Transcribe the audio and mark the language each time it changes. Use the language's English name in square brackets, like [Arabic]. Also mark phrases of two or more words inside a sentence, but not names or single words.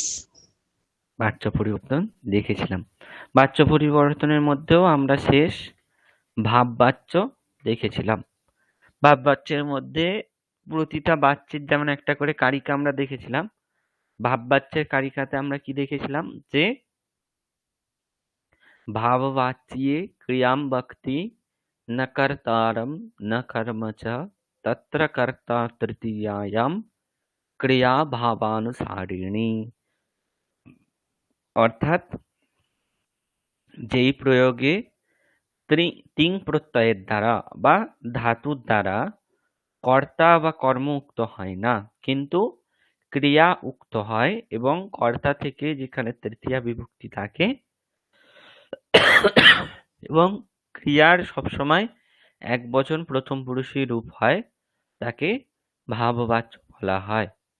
[Bangla] বাচ্য পরিবর্তন দেখেছিলাম। বাচ্য পরিবর্তনের মধ্যেও আমরা শেষ ভাববাচ্য দেখেছিলাম। ভাববাচ্যের মধ্যে প্রতিটা বাচ্যের যেমন একটা করে কারিকা আমরা দেখেছিলাম। ভাববাচ্যের কারিকাতে আমরা কি দেখেছিলাম? যে [Sanskrit] भाववाच्ये क्रियां वक्ति न कर्तारं न कर्म च तत्र कर्ता तृतीयायां ক্রিয়া ভাবানুসারিণী। [Bangla] অর্থাৎ যেই প্রয়োগে তিং প্রত্যয়ের দ্বারা বা ধাতুর দ্বারা কর্তা বা কর্ম উক্ত হয় না, কিন্তু ক্রিয়া উক্ত হয় এবং কর্তা থেকে যেখানে তৃতীয়া বিভক্তি থাকে এবং ক্রিয়ার সবসময় একবচন প্রথম পুরুষই রূপ হয়, তাকে ভাববাচ্য বলা হয়।